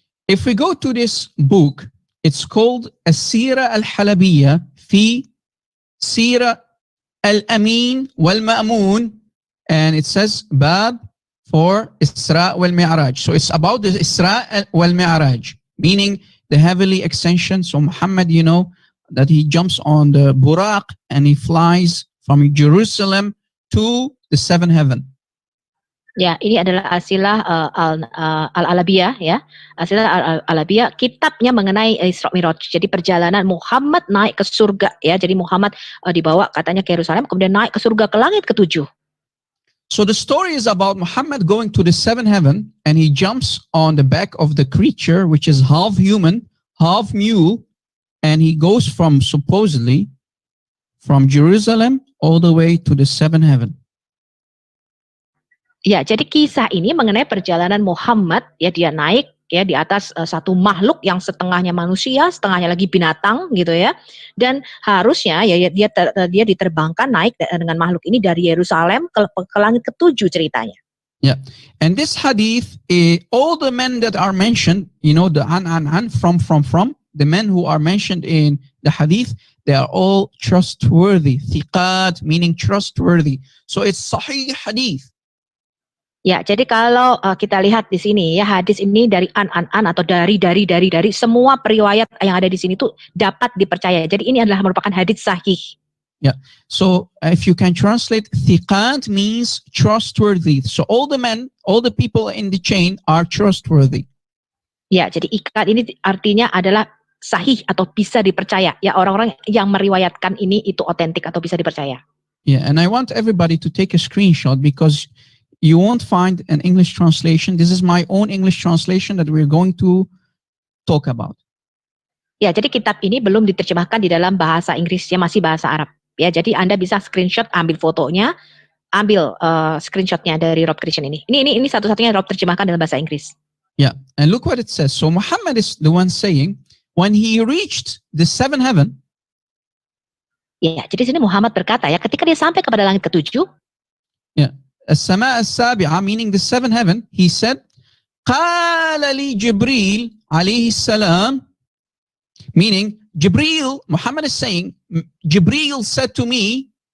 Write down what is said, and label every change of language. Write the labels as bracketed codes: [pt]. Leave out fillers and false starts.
[en] If we go to this book, it's called As-Sira Al-Halabiyya fi Sira Al-Amin Wal-Ma'mun, and it says Bab for Isra wal-Mi'raj. So it's about the Isra wal-Mi'raj, meaning the heavenly ascension. So Muhammad, you know, that he jumps on the Buraq and he flies from Jerusalem to the seventh heaven. [id] Ya, ini adalah Asilah Al-Alabiyah ya. Asilah Al-Alabiyah, kitabnya mengenai Isra Mi'raj. Jadi perjalanan Muhammad naik ke surga ya. Jadi Muhammad dibawa katanya ke Yerusalem, kemudian naik ke surga ke langit ketujuh. [en] So the story is about Muhammad going to the seventh heaven and he jumps on the back of the creature, which is half human, half mule, and he goes from supposedly from Jerusalem all the way to the seventh heaven. [id] Ya, jadi kisah ini mengenai perjalanan Muhammad ya, dia naik ya di atas satu makhluk yang setengahnya manusia, setengahnya lagi binatang gitu ya. Dan harusnya ya dia diterbangkan naik dengan makhluk ini dari Yerusalem ke langit ketujuh ceritanya. [en] Yeah. And this hadith, all the men that are mentioned, you know, the from, the men who are mentioned in the hadith, they are all trustworthy. Thiqat, meaning trustworthy. So it's sahih hadith. [id] Ya, jadi kalau kita lihat di sini ya, hadis ini dari an atau dari semua periwayat yang ada di sini tuh dapat dipercaya. Jadi ini adalah merupakan hadis sahih. [en] Yeah. So if you can translate, thiqat means trustworthy. So all the men, all the people in the chain are trustworthy. [id] Ya, jadi ikat ini artinya adalah sahih atau bisa dipercaya. Ya, orang-orang yang meriwayatkan ini itu otentik atau bisa dipercaya. [en] Yeah, and I want everybody to take a screenshot because you won't find an English translation. This is my own English translation that we're going to talk about. [id] Ya, jadi kitab ini belum diterjemahkan di dalam bahasa Inggris, ya masih bahasa Arab. Ya, jadi Anda bisa screenshot, ambil fotonya, ambil screenshotnya dari Rob Christian ini. Ini satu-satunya Rob terjemahkan dalam bahasa Inggris. [en] Yeah, and look what it says. So Muhammad is the one saying, when he reached the seventh heaven. [id] Ya, jadi sini Muhammad berkata ya, ketika dia sampai kepada langit ketujuh. [en] Yeah. [ar] As-sama as-sabi'a, [en] meaning the seventh heaven, he said, [ar] Qala li Jibril alayhi salam, [en] meaning Jibril, Muhammad is saying, Jibril said to me.